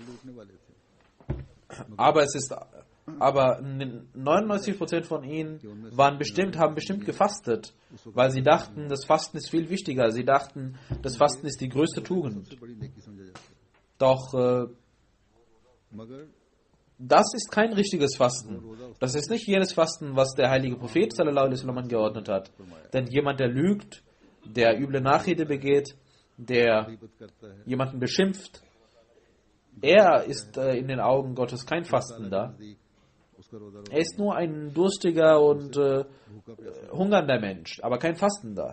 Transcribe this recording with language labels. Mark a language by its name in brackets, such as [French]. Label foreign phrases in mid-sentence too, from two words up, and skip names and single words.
[German] Aber 99% von ihnen haben bestimmt gefastet, weil sie dachten, das Fasten ist viel wichtiger. Sie dachten, das Fasten ist die größte Tugend. Doch das ist kein richtiges Fasten. Das ist nicht jenes Fasten, was der heilige Prophet [Arabic] صلى الله عليه وسلم [German] angeordnet hat. Denn jemand, der lügt, der üble Nachrede begeht, der jemanden beschimpft, er ist in den Augen Gottes kein Fastender. Er ist nur ein durstiger und hungernder Mensch, aber kein Fastender.